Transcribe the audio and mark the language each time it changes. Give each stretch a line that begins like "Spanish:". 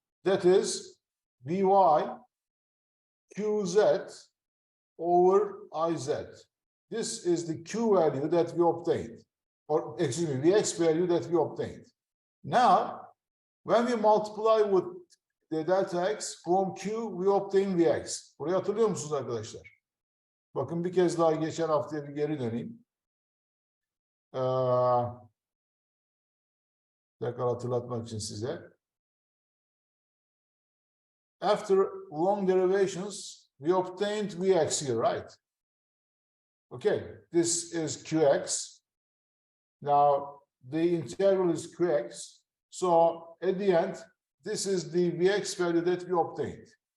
English: That is Vy Qz over Iz. This is the Q value that we obtained, or excuse me, Vx value that we obtained. Now, when we multiply with the delta X from Q, we obtain Vx.
Turkish: Burayı hatırlıyor musunuz arkadaşlar? Bakın bir kez daha geçen haftaya bir geri döneyim. Tekrar hatırlatmak için size.
English: After long derivations, we obtained Vx here, right? Okay, this is Qx. Now, the integral is Qx. So, at the end, this is the Vx value that we obtained.